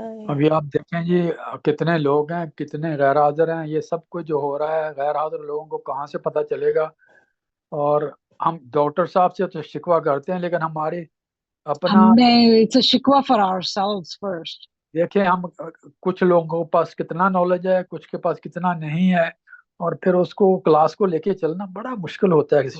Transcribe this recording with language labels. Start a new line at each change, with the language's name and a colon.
Hindi: अभी आप देखें जी कितने लोग हैं, कितने गैर हाजिर हैं, ये सब कुछ जो हो रहा है गैर हाजिर लोगों को कहाँ से पता चलेगा। और हम डॉक्टर साहब से तो शिकवा करते हैं, लेकिन हमारी अपना
English: it's a shikwa for ourselves first.
Hindi: देखें हम कुछ लोगों के पास कितना नॉलेज है, कुछ के पास कितना नहीं है, और फिर उसको क्लास को लेके चलना बड़ा मुश्किल होता है किसी